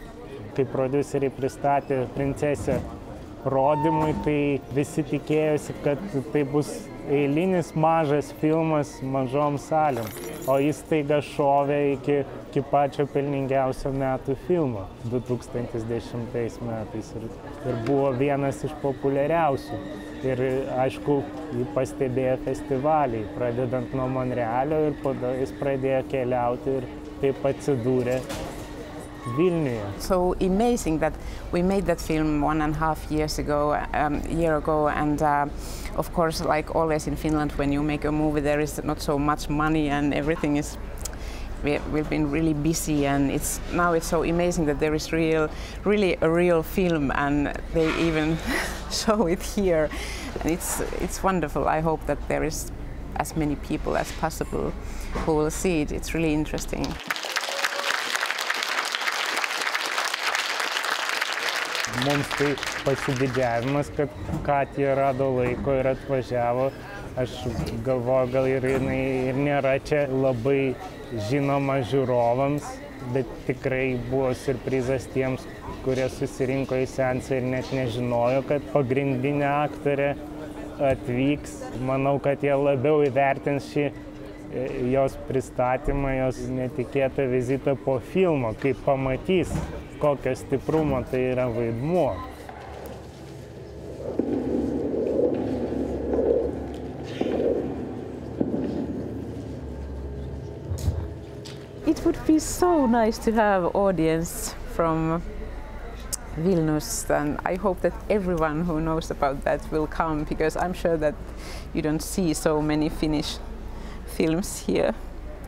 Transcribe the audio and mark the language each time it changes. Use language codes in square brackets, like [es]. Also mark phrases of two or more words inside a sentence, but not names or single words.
[lt] Kai prodiuseriai pristatė Princesę rodymui, tai visi tikėjosi, kad tai bus eilinis mažas filmas mažom salėm, o jis staiga šovė iki pačio pelningiausio metų filmo 2010 metais ir buvo vienas iš populiariausių. Ir aišku, jį pastebėjo festivaliai, pradedant nuo Monrealio, ir po to jis pradėjo keliauti ir taip atsidūrė Vilniuje. [en] So amazing that we made that film 1.5 years ago, and of course, like always in Finland, when you make a movie, there is not so much money and everything is. We've been really busy, and now it's so amazing that there is really a real film, and they even show it here, and it's wonderful. I hope that there is as many people as possible who will see it. It's really interesting. [lt] Mums tai pasididžiavimas, kad Katja rado laiko ir atvažiavo. Aš galvoju, gal ir jinai ir nėra čia labai žinoma žiūrovams, bet tikrai buvo siurprizas tiems, kurie susirinko į seansą ir net nežinojo, kad pagrindinė aktorė atvyks. Manau, kad jie labiau įvertins šį jos pristatymą, jos netikėtą vizitą po filmo, kai pamatys, kokio stiprumo tai yra vaidmuo. [en] It would be so nice to have audience from Vilnius, and I hope that everyone who knows about that will come, because I'm sure that you don't see so many Finnish films here.